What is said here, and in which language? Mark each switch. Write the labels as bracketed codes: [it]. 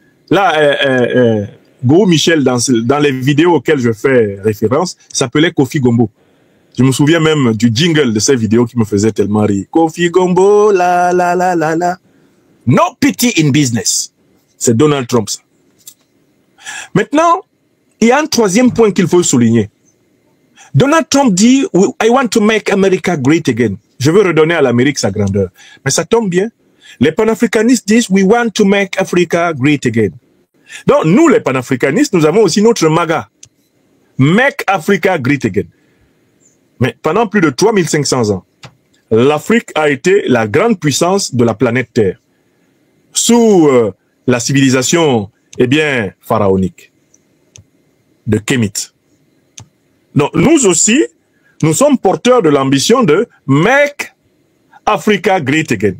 [fr] Là, Go Michel, dans les vidéos auxquelles je fais référence, s'appelait Kofi Gombo. Je me souviens même du jingle de ces vidéos qui me faisait tellement rire. Kofi Gombo, la la la la la. [en] No pity in business. [fr] C'est Donald Trump ça. Maintenant, il y a un troisième point qu'il faut souligner. [en] Donald Trump dit, I want to make America great again. [fr] Je veux redonner à l'Amérique sa grandeur. Mais ça tombe bien. Les panafricanistes disent, [en] we want to make Africa great again. [fr] Donc, nous, les panafricanistes, nous avons aussi notre MAGA. [en] Make Africa great again. [fr] Mais pendant plus de 3500 ans, l'Afrique a été la grande puissance de la planète Terre. Sous la civilisation, eh bien, pharaonique. De Kémit. Donc, nous aussi, nous sommes porteurs de l'ambition de [en] make Africa great again.